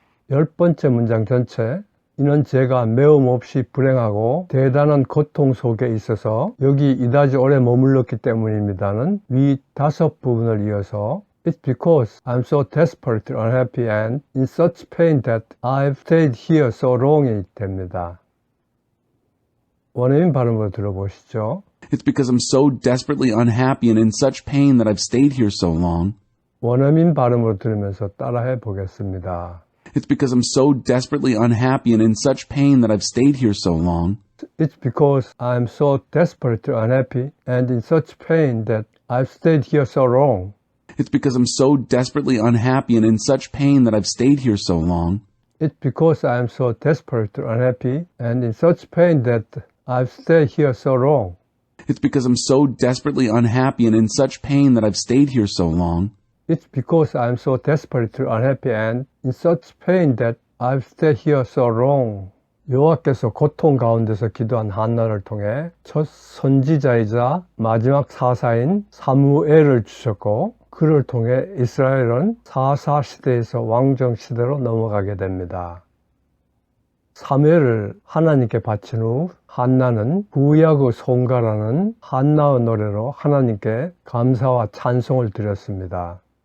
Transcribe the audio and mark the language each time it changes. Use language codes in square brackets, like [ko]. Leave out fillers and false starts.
[ko] 10번째 문장 전체, 이는 제가 매움 없이 불행하고 대단한 고통 속에 있어서 여기 이다지 오래 머물렀기 때문입니다는 위 5부분을 이어서 [en] It's because I'm so desperately unhappy and in such pain that I've stayed here so long [ko] 이 됩니다. 원어민 발음으로 들어보시죠. [en] It's because I'm so desperately unhappy and in such pain that I've stayed here so long. [ko] 원어민 발음으로 들으면서 따라해 보겠습니다. [en] It's because I'm so desperately unhappy and in such pain that I've stayed here so long. It's because I'm so desperately unhappy and in such pain that I've stayed here so long. It's because I'm so desperately unhappy and in such pain that I've stayed here so long. It's because I'm so desperately unhappy and in such pain that I've stayed here so long. It's because I'm so desperately unhappy and in such pain that I've stayed here so long. It's because I'm so desperately unhappy and in such pain that I've stayed here so long. [ko] 여호와께서 고통 가운데서 기도한 한나를 통해 첫 선지자이자 마지막 사사인 사무엘을 주셨고 그를 통해 이스라엘은 사사 시대에서 왕정 시대로 넘어가게 됩니다. 사무엘을 하나님께 바친 후 한나는 구약의 송가라는 한나의 노래로 하나님께 감사와 찬송을 드렸습니다.